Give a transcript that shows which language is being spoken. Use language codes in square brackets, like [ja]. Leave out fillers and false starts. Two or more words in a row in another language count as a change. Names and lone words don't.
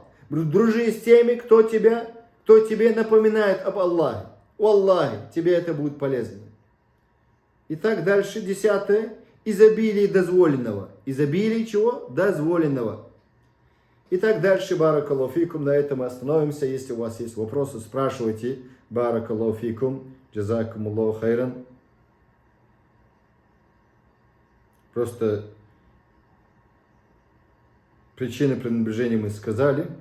[ru] Дружи с теми, кто тебе напоминает об Аллахе. Аллахе, тебе это будет полезно. Итак, дальше 10. Изобилие дозволенного. Изобилие чего? Дозволенного. Итак, дальше, [ar] بارك الله فيكم, [ru] на этом мы остановимся. Если у вас есть вопросы, спрашивайте. [ar] بارك الله فيكم، جزاكم الله خيرا. [ru] Просто причины пренебрежения мы сказали.